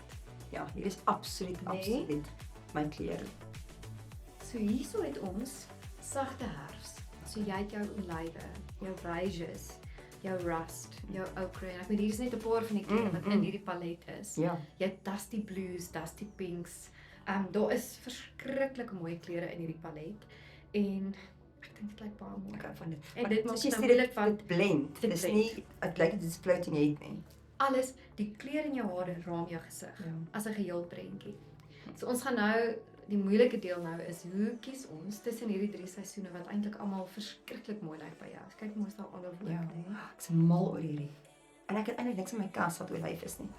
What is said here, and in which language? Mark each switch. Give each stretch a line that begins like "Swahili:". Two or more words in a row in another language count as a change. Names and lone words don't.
Afrikaans: Ja, hier is absoluut Nee. absoluut my klere. So hierso het ons sagte herfs. So jy het jou olywe, jou beiges, jou rust, jou ochre en ek weet hier is net 'n paar van die kleure wat in hierdie palet is. Ja. Jy het
English: dusty blues, dusty pinks.
Afrikaans: Daar is verskriklike mooi kleure in hierdie palet en ek dink dit lyk baie mooi. Okay, van dit. En dit maak soos jy nou sê, moeilik van dit blend. dit Dis blend. nie dit lyk dit is
English: floating head
Afrikaans: nie. alles, die kleur in jou hare raam jou gesig Ja. as 'n geheel prentjie. So ons gaan nou die moeilike deel nou is hoe kies ons tussen hierdie 3 seisoene wat eintlik almal verskriklik mooi lyk by jou. Kyk moes daar al oor Ja. nee. Ek's mal oor hierdie. En ek het eintlik niks in my kas wat olyf is nie.